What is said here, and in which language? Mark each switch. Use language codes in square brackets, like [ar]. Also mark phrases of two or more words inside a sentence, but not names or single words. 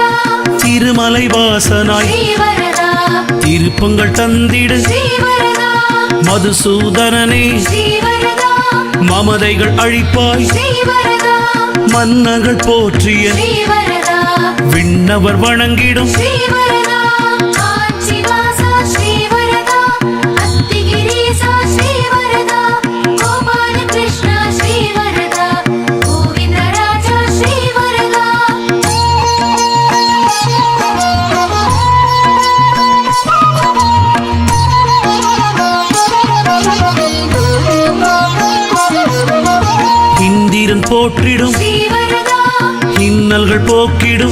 [ta] திருமலை வாசனாய் [te] శ్రీవరదా [ta] திருப்பங்கள் தந்திடு [te] శ్రీవరదా [ta] மதுசூதனனே [te] శ్రీవరదా [ta] மமதைகள் அழிப்பாய் [te] శ్రీవరదా [ta] மன்னர்கள் போற்றிய [te] శ్రీవరదా [ta] விண்ணவர் வணங்கிடும் [te] శ్రీవరదా కాంచీవాస శ్రీవరదా అత్తిగిరీశ శ్రీవరదా గోపాల కృష్ణ శ్రీవరదా గోవిందరాజ శ్రీవరదా [ta] இந்திரன் போற்றிடும் [te] శ్రీవరదా [ta] இன்னல்கள் போக்கிடும்